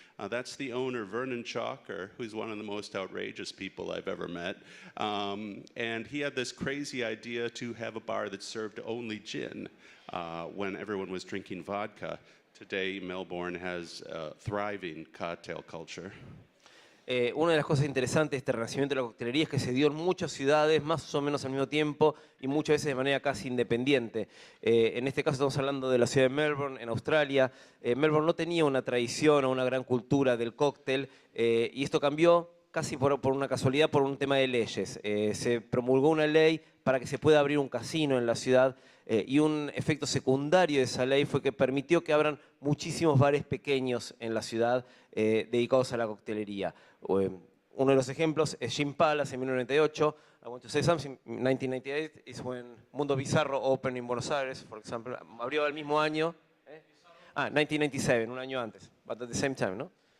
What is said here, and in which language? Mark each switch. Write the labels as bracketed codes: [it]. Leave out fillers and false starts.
[en] That's the owner, Vernon Chalker, who's one of the most outrageous people I've ever met. And he had this crazy idea to have a bar that served only gin when everyone was drinking vodka. Today, Melbourne has a thriving cocktail culture. [es] Una de las cosas interesantes de este renacimiento de la coctelería es que se dio en muchas ciudades, más o menos al mismo tiempo, y muchas veces de manera casi independiente. En este caso estamos hablando de la ciudad de Melbourne, en Australia. Melbourne no tenía una tradición o una gran cultura del cóctel, y esto cambió casi por una casualidad, por un tema de leyes. Se promulgó una ley para que se pueda abrir un casino en la ciudad, y un efecto secundario de esa ley fue que permitió que abran muchísimos bares pequeños en la ciudad dedicados a la coctelería. uno de los ejemplos es Gin Palace en 1998. [en] I want to say something. 1998 is when Mundo Bizarro opened in Buenos Aires, for example. [es] Abrió el mismo año. [en] 1997, [es] un año antes, [en] but at the same time, ¿no?